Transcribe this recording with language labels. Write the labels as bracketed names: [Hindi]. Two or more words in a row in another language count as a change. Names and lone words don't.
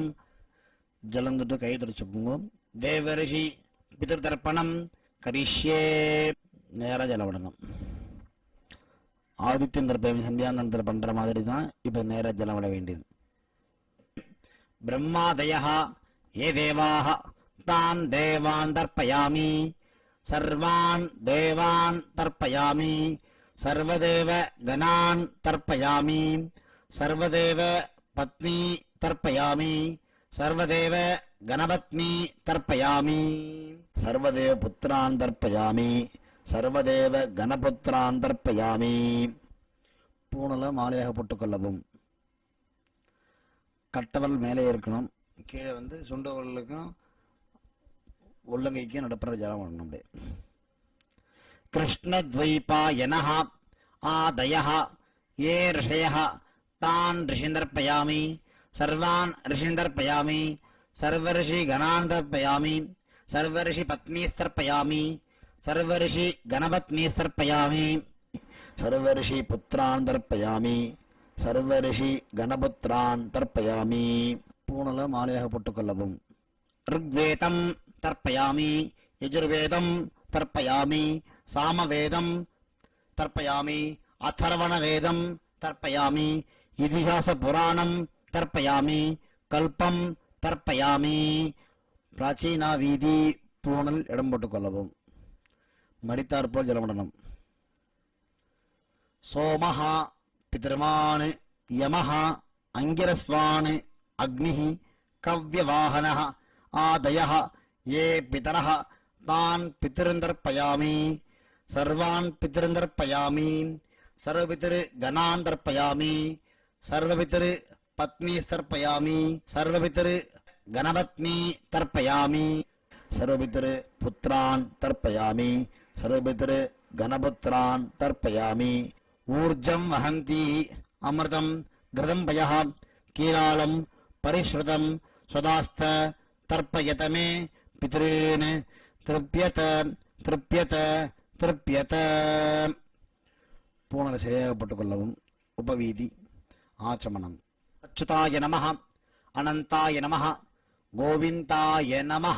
[Tamil] ஜலம் தொட்டு கை தொடச்சுக்கோங்க. [Sanskrit] देवर्षि पितृतर्पणं करिष्ये. [Tamil] நேர ஜலம் விடணும். ஆதித்யன் தர்ப்பணம் சந்தியானந்தர் பண்ற மாதிரி தான் இப்ப நேர ஜலம் விட வேண்டியது. [Sanskrit] பிரம்மாதயः ये देवाः तान् देवान् तर्पयामि सर्वान् देवान् तर्पयामि सर्वदेव गणान् तर्पयामि सर्वदेव पत्नी तर्पयामि सर्वदेव गणपत्नी तर्पयामि सर्वदेव पुत्रान् तर्पयामि सर्वदेव गणपुत्रान् तर्पयामि. [Tamil] பூணல மாலையாக போட்டுக்கொள்ளவும். கட்டவல் மேலே இருக்கணும். கீழே சுண்டவர்களுக்கும் உள்ளங்கைக்கும் நடுப்புற ஜலம் பண்ணணும். [Sanskrit] कृष्णद्वैपायन आदयः ये ऋषयः तान् ऋषीन् तर्पयामि सर्वान् ऋषीन् तर्पयामि सर्वऋषि गणान् तर्पयामि सर्वऋषि पत्नीस्तर्पयामि सर्वऋषि गणपत्नीस्तर्पयामि सर्वऋषि पुत्रान् तर्पयामि सर्वऋषि गणपुत्रान् तर्पयामि. [Tamil] பூணல மாலையாக போட்டுக்கொள்ளவும். [Sanskrit] ऋग्वेदं तर्पयामि यजुर्वेदं तर्पयामि सामवेदं तर्पयामि अथर्वणवेदं तर्पयामि इतिहासपुराणं तर्पयामि कल्पं तर्पयामि. [Tamil] பிராச்சீனா வீதி பூணல் இடம் போட்டுக்கொள்ளவும். மரித்தார் போல் ஜலமடனம். [Sanskrit] सोमः पितृमान् यमः अङ्गिरस्वान् अग्निः कव्यवाहनः ஆதயः ये पितरः तान् पितॄन् तर्पयामि सर्वान् पितॄन् तर्पयामि सर्वपितृगणान् तर्पयामि सर्वपितृ पत्नी तर्पयामि सर्वपितृ गणपत्नी तर्पयामि सर्वपितृ पुत्रान् तर्पयामि सर्वपितृ गणपुत्रान् तर्पयामि ऊर्जं वहन्ति अमृतं घृतं पयः कीलालं परिस्रुतं स्वधास्थ तर्पयत मे पितॄन् तृप्यत तृप्यत तृप्यत. [Tamil] பூணலை சரியாகப்பட்டுக் கொள்ளவும். உபவீதி ஆச்சமனம். [Sanskrit] अच्युताय नमः अनन्ताय नमः गोविन्दाय नमः.